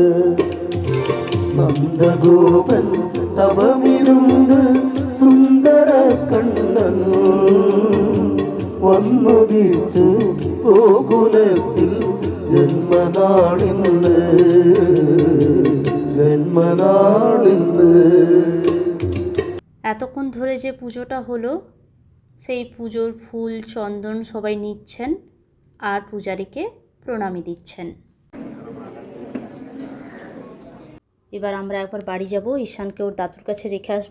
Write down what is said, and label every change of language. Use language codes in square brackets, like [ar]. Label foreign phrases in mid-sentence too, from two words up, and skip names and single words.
[ml] നന്ദഗോപൻ തവമിരുന്ന സുന്ദര കണ്ണൻ വന്നുദിച്ചു ഗോകുലത്തിൽ ജന്മനാളിന്ന് ജന്മനാളിന്ന്. [bn] এতক্ষণ ধরে যে পুজোটা হলো, সেই পুজোর ফুল চন্দন সবাই নিচ্ছেন আর পূজারীকে প্রণামী দিচ্ছেন। এবার আমরা একবার বাড়ি যাব, ঈশানকে ওর দাদুর কাছে রেখে আসবো।